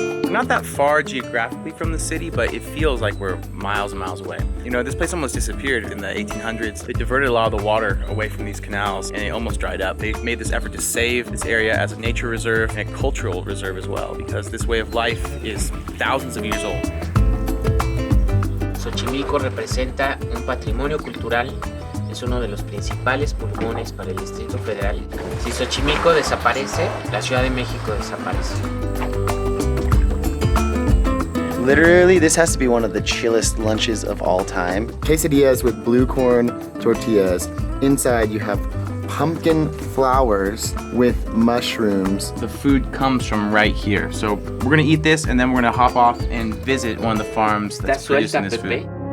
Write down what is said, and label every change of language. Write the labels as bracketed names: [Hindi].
[English] We're not that far geographically from the city, but it feels like we're miles and miles away. You know, this place almost disappeared in the 1800s. They diverted a lot of the water away from these canals and it almost dried up. They made this effort to save this area as a nature reserve and a cultural reserve as well, because this way of life is thousands of years old. [Spanish] Xochimilco representa un patrimonio cultural, es uno de los principales pulmones para el Distrito Federal. Si Xochimilco desaparece, la Ciudad de México desaparece. [English] Literally, this has to be one of the chillest lunches of all time. Quesadillas with blue corn tortillas. Inside you have pumpkin flowers with mushrooms. The food comes from right here. So we're gonna eat this and then we're gonna hop off and visit one of the farms that's producing this food.